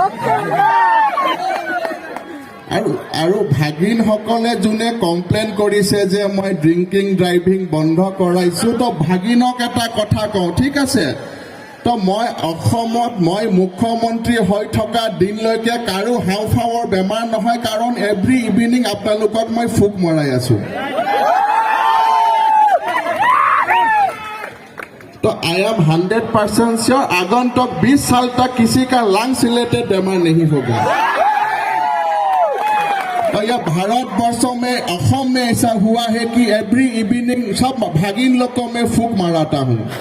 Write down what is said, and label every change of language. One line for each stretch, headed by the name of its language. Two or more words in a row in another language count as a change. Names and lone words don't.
Assamese: আৰু ভাগিনসকলে যোনে কমপ্লেইন কৰিছে যে মই
English: drinking driving
Assamese: বন্ধ কৰাইছোঁ তো ভাগিনক এটা কথা কওঁ ঠিক আছে তো মই অসমত মই মুখ্যমন্ত্ৰী হৈ থকা দিনলৈকে কাৰো হাওঁফাওৰ বেমাৰ নহয় কাৰণ
English: every evening
Assamese: আপোনালোকক মই ফুক মৰাই আছোঁ
Hindi: तो
English: I am 100% sure
Hindi: आगंतुक 20 साल तक किसी का
English: lungs related
Hindi: बीमार नहीं होगा तो यह भारतवर्षों में असम में ऐसा हुआ है कि
English: every evening
Hindi: सब भागिन लोगों में फूक मारता हूँ